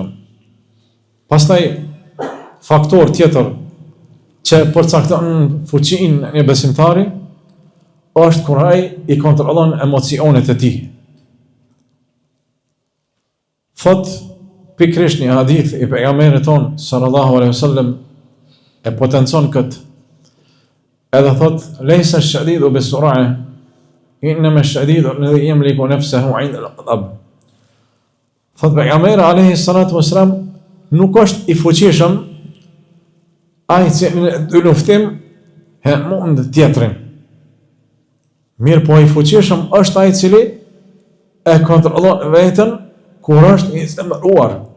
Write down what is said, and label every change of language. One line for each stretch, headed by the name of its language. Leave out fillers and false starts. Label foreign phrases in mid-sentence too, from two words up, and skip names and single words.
Albanian: Pastaj faktor tjetër që përcakton fuqinë e besimtarit është kur ai i kontrollon emocionet e tij. Thot pikrisht një hadith i pejgamberit ton
Arabic: صلى الله عليه وسلم
Albanian: e potencon këtë. Edhe thot
Arabic: ليس الشديد بالصرعة إنما الشديد الذي يملك نفسه عند الغضب.
Albanian: Thot pejgamberi
Arabic: عليه الصلاة والسلام
Albanian: nuk është i fuqishëm ai që në luftim he mund tjetrin. Mirë po i fuqishëm është ai i cili e kontrollon veten kur është i zemëruar.